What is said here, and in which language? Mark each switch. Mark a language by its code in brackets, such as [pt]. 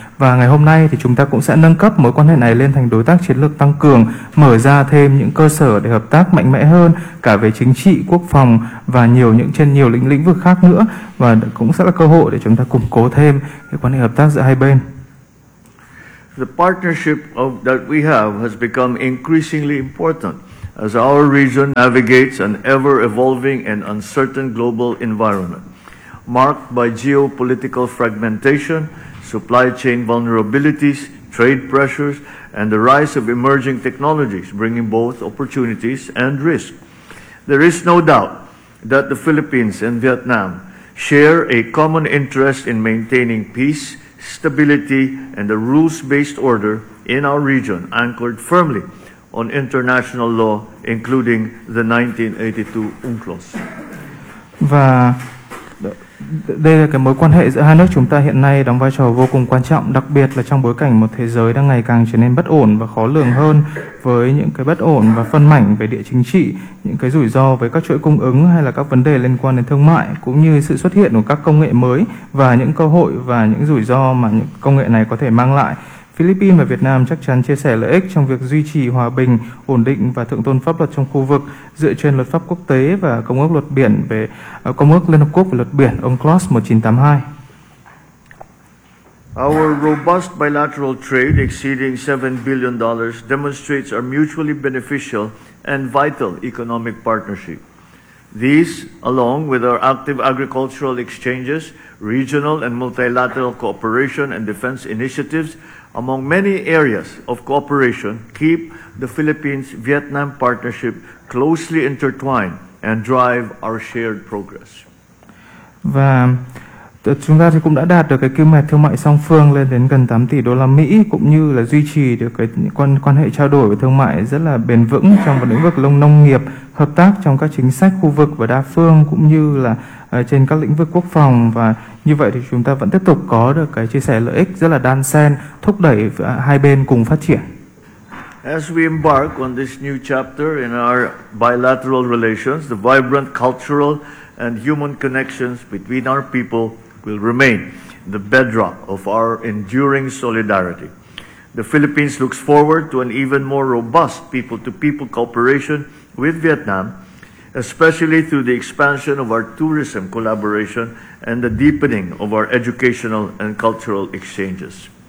[vi] Và ngày hôm nay thì chúng ta cũng sẽ nâng cấp mối quan hệ này lên thành đối tác chiến lược tăng cường, mở ra thêm những cơ sở để hợp tác mạnh mẽ hơn cả về chính trị, quốc phòng và trên nhiều lĩnh vực khác nữa. Và cũng sẽ là cơ hội để chúng ta củng cố thêm cái quan hệ hợp tác giữa hai bên. [en] The partnership that we have has become increasingly important as our region navigates an ever-evolving and uncertain global environment, marked by geopolitical fragmentation, supply chain vulnerabilities, trade pressures, and the rise of emerging technologies, bringing both opportunities and risk. There is no doubt that the Philippines and Vietnam share a common interest in maintaining peace, stability, and a rules-based order in our region, anchored firmly on international law, including the 1982 UNCLOS. [vi] Và đây là cái mối quan hệ giữa hai nước chúng ta hiện nay đóng vai trò vô cùng quan trọng, đặc biệt là trong bối cảnh một thế giới đang ngày càng trở nên bất ổn và khó lường hơn, với những cái bất ổn và phân mảnh về địa chính trị, những cái rủi ro với các chuỗi cung ứng hay là các vấn đề liên quan đến thương mại, cũng như sự xuất hiện của các công nghệ mới và những cơ hội và những rủi ro mà những công nghệ này có thể mang lại. Philippines và Việt Nam chắc chắn chia sẻ lợi ích trong việc duy trì hòa bình, ổn định và thượng tôn pháp luật trong khu vực dựa trên luật pháp quốc tế và Công ước Luật Biển về Công ước Liên Hợp Quốc về Luật Biển, UNCLOS 1982. [en] Our robust bilateral trade exceeding $7 billion demonstrates our mutually beneficial and vital economic partnership. These, along with our active agricultural exchanges, regional and multilateral cooperation and defense initiatives, among many areas of cooperation, keep the Philippines-Vietnam partnership closely intertwined and drive our shared progress. [vi] Và chúng ta thì cũng đã đạt được cái kim ngạch thương mại song phương lên đến gần 8 tỷ đô la Mỹ, cũng như là duy trì được cái quan hệ trao đổi và thương mại rất là bền vững trong các lĩnh vực nông nghiệp, hợp tác trong các chính sách khu vực và đa phương, cũng như là trên các lĩnh vực quốc phòng. Và như vậy thì chúng ta vẫn tiếp tục có được cái chia sẻ lợi ích rất là đan xen, thúc đẩy hai bên cùng phát triển. [en] As we embark on this new chapter in our bilateral relations, the vibrant cultural and human connections between our people will remain the bedrock of our enduring solidarity. The Philippines looks forward to an even more robust people-to-people cooperation with Vietnam, especially through the expansion of our tourism collaboration and the deepening of our educational and cultural exchanges.